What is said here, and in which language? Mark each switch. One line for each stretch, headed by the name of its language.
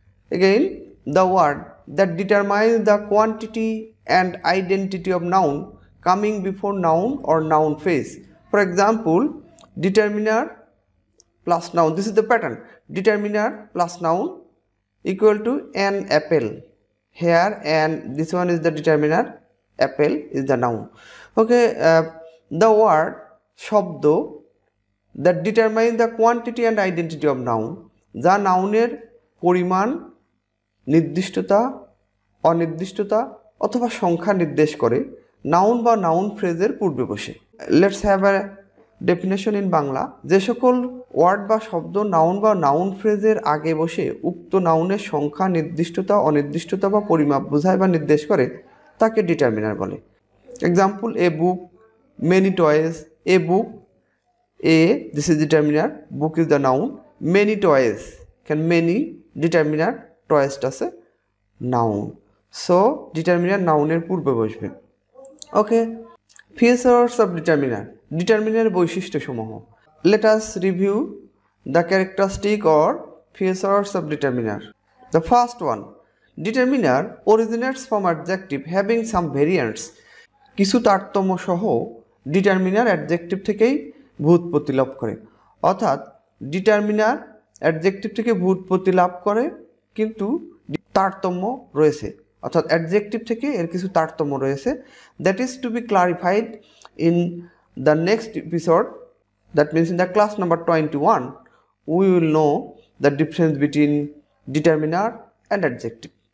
English: Again, the word that determines the quantity and identity of noun coming before noun or noun phrase. For example, determiner plus noun. This is the pattern. Determiner plus noun equal to an apple. Here and this one is the determiner. Apple is the noun. Okay, the word
Bangla: শব্দ
English: that determine the quantity and identity of noun
Bangla: যা নাউনের পরিমাণ, নির্দিষ্টতা, অনির্দিষ্টতা অথবা সংখ্যা নির্দেশ করে noun বা noun ফ্রেজের পূর্বে বসে।
English: Let's have a definition in Bangla.
Bangla: যে সকল ওয়ার্ড বা শব্দ নাউন বা নাউন ফ্রেজের আগে বসে উক্ত নাউনের সংখ্যা, নির্দিষ্টতা, অনির্দিষ্টতা বা পরিমাপ বোঝায় বা নির্দেশ করে তাকে ডিটারমিনার বলে।
English: Example, a book, many toys. A book, this is determiner, book is the noun, many toys, can many determiner, toys is a noun. So determiner noun
Bangla: এর পূর্বে বসবে।
English: Okay, features of determiner.
Bangla: Determiner বৈশিষ্ট্য সমূহ।
English: Let us review the characteristic or features of determiner. The first one, determiner originates from adjective having some variants.
Bangla: কিছু তারতম্য সহ determiner adjective থেকেই ভূৎপত্তি লাভ করে। অর্থাৎ ডিটারমিনার অ্যাডজেক্টিভ থেকে ভূৎপত্তি লাভ করে কিন্তু তারতম্য রয়েছে, অর্থাৎ অ্যাডজেক্টিভ থেকে এর কিছু তারতম্য রয়েছে।
English: That is to be clarified in the next episode, that means in the class number 21 we will know the difference between determiner and adjective.